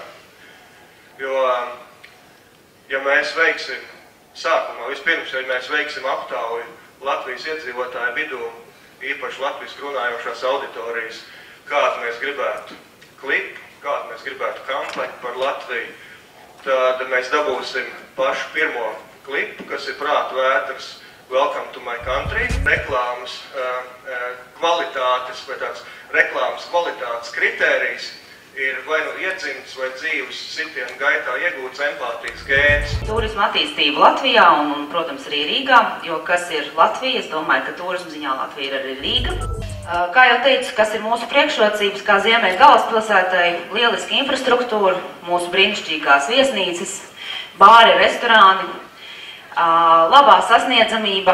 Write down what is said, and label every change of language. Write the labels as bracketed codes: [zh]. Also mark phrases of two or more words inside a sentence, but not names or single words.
[lv] Jo, ja mēs veiksim sākumā, vispirms, ja mēs veiksim aptauju Latvijas iedzīvotāju vidū, īpaši latviešu runājošās auditorijas, kādu mēs gribētu klipu, kādu mēs gribētu kampaņu par Latviju, tad mēs dabūsim pašu pirmo klipu, kas ir prāta vētras [en] Welcome to my country. [lv] Reklāmas kvalitātes vai tāds reklāmas kvalitātes kritērijs ir vai nu iedzimts vai dzīves sitienu gaitā iegūts empātijas gēns. Turisma attīstība Latvijā un, protams, arī Rīgā, jo kas ir Latvija? Es domāju, ka turisma ziņā Latvija ir arī Rīga. Kā jau teicu, kas ir mūsu priekšrocības, kā Ziemeļu galvaspilsētai, lieliska infrastruktūra, mūsu brīnišķīgās viesnīcas, bāri, restorāni, labā sasniedzamība.